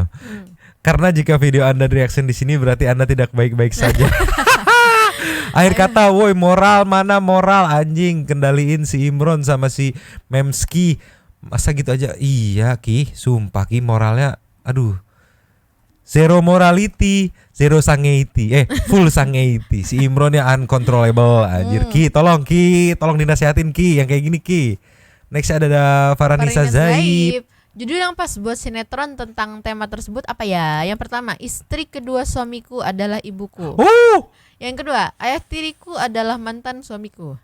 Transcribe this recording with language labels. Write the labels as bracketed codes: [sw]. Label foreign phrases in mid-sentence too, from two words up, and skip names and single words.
[id] Karena jika video Anda reaction di sini berarti Anda tidak baik-baik saja. Akhir kata, woi moral mana moral anjing, kendaliin si Imron sama si Memski. Masa gitu aja? Iya Ki, sumpah Ki moralnya aduh. [en] Zero morality, zero sangeity. Full sangeity. [id] Si Imron yang uncontrollable anjir. Ki, tolong dinasihatin Ki yang kayak gini Ki. Next ada Faranisa Zaib. Judul yang pas buat sinetron tentang tema tersebut apa ya? Yang pertama, istri kedua suamiku adalah ibuku. Yang kedua, ayah tiriku adalah mantan suamiku.